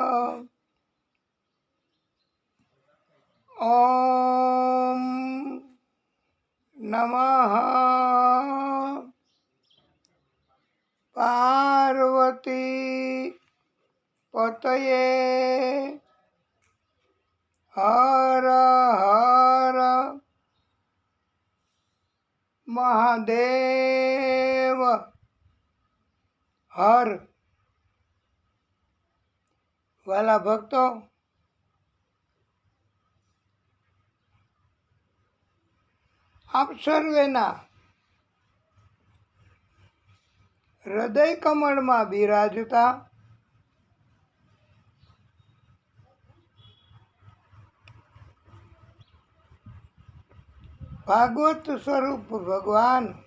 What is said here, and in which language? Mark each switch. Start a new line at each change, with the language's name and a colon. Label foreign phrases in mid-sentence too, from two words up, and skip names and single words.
Sanskrit: ओम नमः पार्वती पतये हर हर महादेव हर।
Gujarati: વાલા ભક્તો, આપ સર્વેના હૃદય કમળમાં બિરાજતા ભાગવત સ્વરૂપ ભગવાન